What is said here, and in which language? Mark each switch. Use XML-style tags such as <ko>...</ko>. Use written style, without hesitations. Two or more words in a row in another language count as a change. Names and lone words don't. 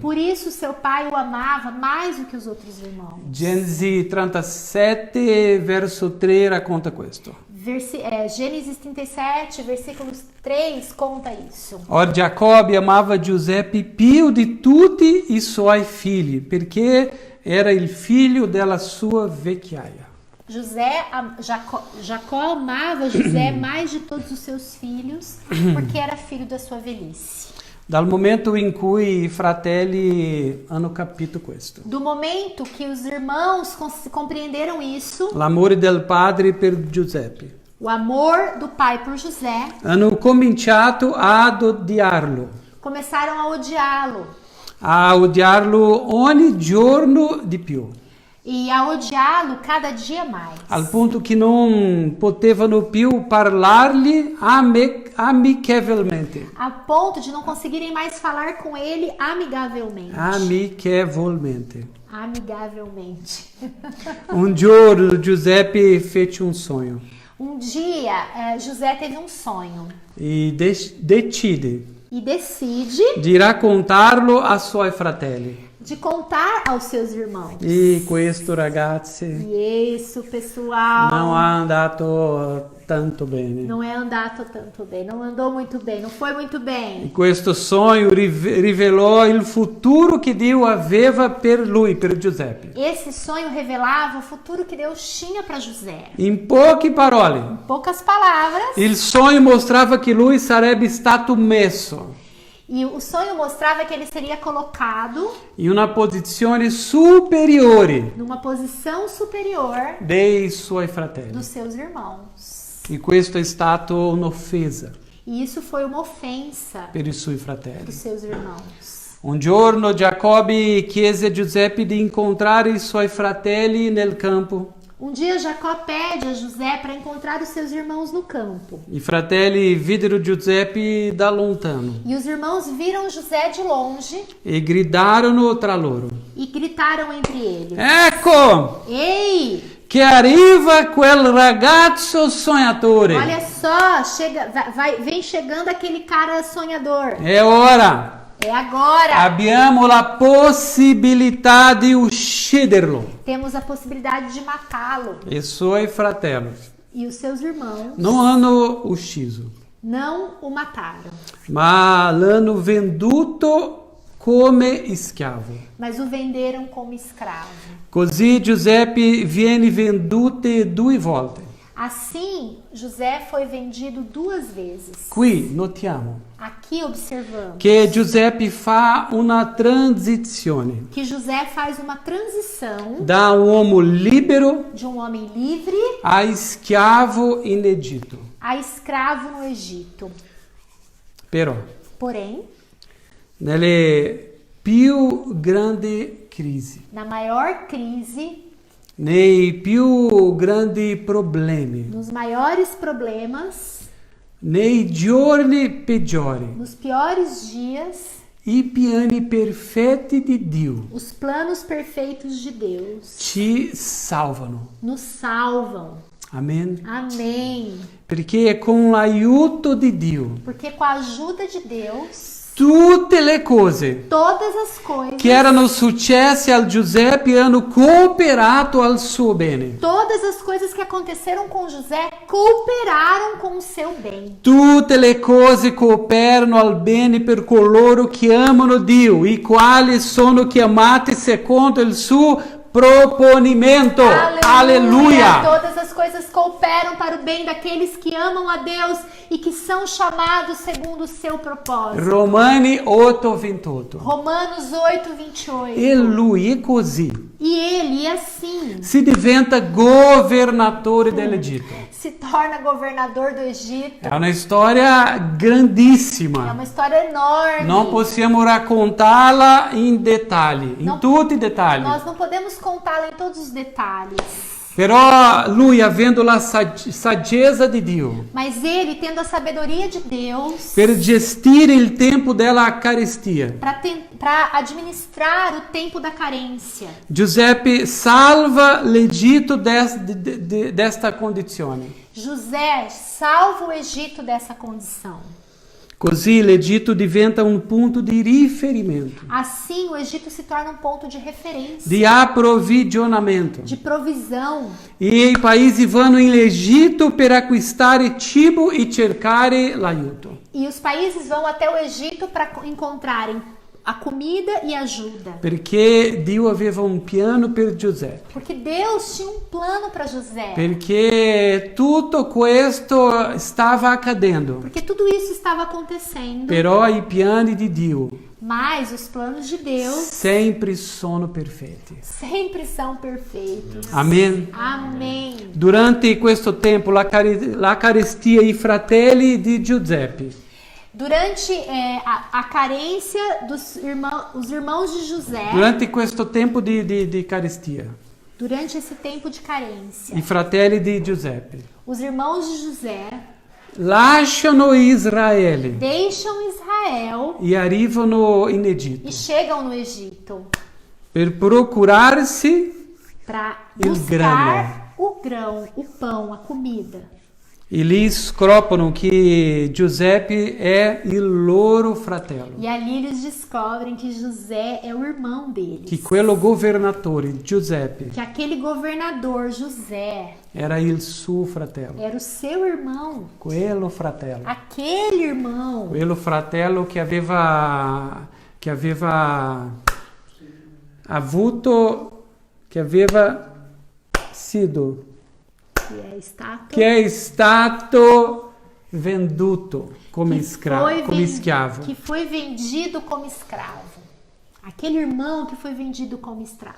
<pt>Por isso seu pai o amava mais do que os outros irmãos.</pt> <it>Genesi 37, verso 3 racconta questo.</it> <pt>Gênesis 37, versículos 3 conta isso.</pt> <it>Or Giacobbe amava Giuseppe più di tutti i suoi figli, perché era il figlio della sua vecchiaia.</it> <pt>Jacó amava José mais de todos os seus filhos, porque era filho da sua velhice.</pt> <it>Dal momento in cui i fratelli hanno capito questo,</it> <pt>Do momento que os irmãos compreenderam isso,</pt> <it>l'amore del padre per Giuseppe,</it> <pt>o amor do pai por José,</pt> <it>hanno cominciato ad odiarlo,</it> <pt>começaram a odiá-lo</pt> <it>ogni giorno di più,</it> <pt>e a odiá-lo cada dia mais.</pt> <it>al punto che non potevano più parlargli amichevolmente.</it> <pt>A ponto de não conseguirem mais falar com ele amigavelmente.</pt> <it>Amichevolmente.</it> <pt>Amigavelmente.</pt> <it>Un giorno Giuseppe fece un sogno</it> <pt>Um dia, José teve um sonho</pt> <it>e decide</it> <pt>e decide</pt> <it>di raccontarlo ai suoi fratelli.</it> <pt>de contar aos seus irmãos.</pt> <it>E questo, ragazzi,</it> <pt>E isso, pessoal,</pt> <it>non ha andato tanto bene.</it> <pt>não é andato tanto bem, não andou muito bem, não foi muito E bem.</pt> <it>questo sogno rivelò il futuro che Dio aveva per lui, per Giuseppe.</it> <pt>Esse sonho revelava o futuro que Deus tinha para José.</pt> <it>In poche parole,</it> <pt>Em poucas palavras,</pt> <it>il sogno mostrava che lui sarebbe stato messo</it> <pt>e o sonho mostrava que ele seria colocado</pt> <it>in una posizione superiore</it> <pt>numa posição superior</pt> <it>dei suoi fratelli.</it> <pt>dos seus irmãos.</pt> <it>E questo è stato un'offesa</it> <pt>E isso foi uma ofensa</pt> <it>per i suoi</it> <pt>dos</pt> <it>fratelli.</it> <pt>seus irmãos.</pt> <it>Un giorno Giacobbe chiese a Giuseppe di incontrare i suoi fratelli nel campo.</it> <pt>Um dia Jacó pede a José para encontrar os seus irmãos no campo.</pt> <it>I fratelli videro Giuseppe da lontano</it> <pt>E os irmãos viram José de longe</pt> <it>e gridarono tra loro:</it> <pt>e gritaram entre eles:</pt> <it>Ecco</it> <pt>Ei,</pt> <it>che arriva quel ragazzo sognatore.</it> <pt>olha só, chega, vem chegando aquele cara sonhador.</pt> <it>È ora.</it> <pt>É agora.</pt> <it>Abbiamo la possibilità di ucciderlo.</it> <pt>Temos a possibilidade de matá-lo.</pt> <it>I suoi fratelli</it> <pt>E os seus irmãos</pt> <it>non hanno ucciso,</it> <pt>não o mataram,</pt> <it>ma l'hanno venduto come schiavo.</it> <pt>mas o venderam como escravo.</pt> <it>Così Giuseppe viene venduto 2 volte.</it> <pt>Assim, José foi vendido 2 vezes.</pt> <it>Qui notiamo</it> <pt>Aqui observamos</pt> <it>che Giuseppe fa una transizione</it> <pt>que José faz uma transição</pt> <it>da un uomo libero</it> <pt>de um homem livre</pt> <it>a schiavo in Egitto.</it> <pt>a escravo no Egito.</pt> <it>Però,</it> <pt>Porém,</pt> <it>nelle più grandi crisi,</it> <pt>na maior crise,</pt> <it>nei più grandi problemi,</it> <pt>nos maiores problemas,</pt> <it>nei giorni peggiori,</it> <pt>nos piores dias,</pt> <it>i piani perfetti di Dio</it> <pt>os planos perfeitos de Deus</pt> <it>ci salvano.</it> <pt>nos salvam.</pt> <it>Amen.</it> <pt>Amém.</pt> <it>Perché è con l'aiuto di Dio</it> <pt>Porque com a ajuda de Deus,</pt> <it>tutte le cose</it> <pt>todas as coisas,</pt> <it>che erano successe al Giuseppe hanno cooperato al suo bene.</it> <pt>todas as coisas que aconteceram com José cooperaram com o seu bem.</pt> <it>Tutte le cose cooperano al bene per coloro che amano Dio, i quali sono chiamati secondo il suo proponimento. Alleluia!</it> <pt>Todas as coisas cooperam para o bem daqueles que amam a Deus e que são chamados segundo o seu propósito.</pt> <it>Romani 8:28.</it> <pt>Romanos 8:28.</pt> <it>E lui è così.</it> <pt>E ele, assim,</pt> <it>Si diventa governatore dell'Egitto.</it> <pt>se torna governador do Egito.</pt> <it>È una storia</it> <pt>É</pt> <it>grandissima.</it> <pt>uma história enorme.</pt> <it>Non possiamo raccontarla in dettagli, in</it> <pt>Non-</pt> <it>tutti i dettagli.</it> <pt>Nós não podemos contá-la em todos os detalhes.</pt> <it>Però lui, avendo la saggezza di Dio,</it> <pt>Mas ele, tendo a sabedoria de Deus,</pt> <it>per gestire il tempo della carestia,</it> <pt>para administrar o tempo da carência,</pt> <it>Giuseppe salva l'Egitto desta condizione.</it> <pt>José salva o Egito dessa condição.</pt> <it>Così l'Egitto diventa un punto di riferimento,</it> <pt>Assim, o Egito se torna um ponto de referência,</pt> <it>di approvvigionamento.</it> <pt>de provisão.</pt> <it>E i paesi vanno in Egitto per acquistare cibo e cercare l'aiuto.</it> <pt>E os países vão até o Egito para encontrarem a comida e ajuda.</pt> <it>Perché Dio aveva un piano per Giuseppe.</it> <pt>Porque Deus tinha um plano para José.</pt> <it>Perché tutto questo stava accadendo.</it> <pt>Porque tudo isso estava acontecendo.</pt> <it>Però i piani di Dio</it> <pt>Mas os planos de Deus</pt> <it>sempre sono perfetti.</it> <pt>sempre são perfeitos.</pt> <it>Amen.</it> <pt>Amém.</pt> <it>Durante questo tempo la carestia, i fratelli di Giuseppe</it> <pt>Durante a carência os irmãos de José,</pt> <it>durante questo tempo di carestia,</it> <pt>durante esse tempo de carência,</pt> <it>i fratelli di Giuseppe</it> <pt>os irmãos de José</pt> <it>lasciano Israele</it> <pt>deixam Israel</pt> <it>e arrivano in Egitto</it> <pt>e chegam no Egito</pt> <it>per procurarsi</it> <pt>para</pt> <it>Il</it> <pt>buscar o grão, o pão, a comida.</pt> <it>E lì scoprono che Giuseppe è il loro fratello.</it> <pt>E ali eles descobrem que José é o irmão deles.</pt> <it>Che quello governatore, Giuseppe,</it> <pt>Que aquele governador José</pt> <it>era il suo fratello.</it> <pt>era o seu irmão.</pt> <it>Quello fratello.</it> <pt>Aquele irmão.</pt> <it>Quello fratello che aveva sido,</it> <pt>Que é</pt> <it>stato venduto come schiavo.</it> <pt>Que foi vendido como escravo. Aquele irmão que foi vendido como escravo.</pt>